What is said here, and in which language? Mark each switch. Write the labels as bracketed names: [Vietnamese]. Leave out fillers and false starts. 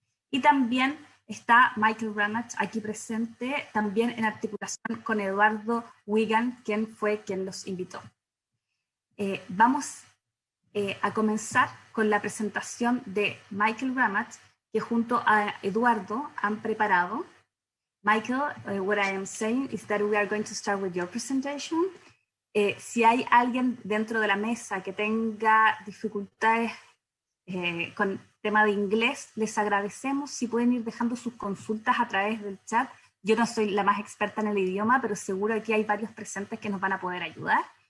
[Spanish] Y también está Michael Ramatz aquí presente, también en articulación con Eduardo Wigan, quien fue quien los invitó. Vamos a comenzar con la presentación de Michael Ramatz, que junto a Eduardo han preparado. [English] Michael, what I am saying is that we are going to start with your presentation. [Spanish] Si hay alguien dentro de la mesa que tenga dificultades con tema de inglés, les agradecemos si pueden ir dejando sus consultas a través del chat. Yo no soy la más experta en el idioma, pero seguro aquí hay varios presentes que nos van a poder ayudar.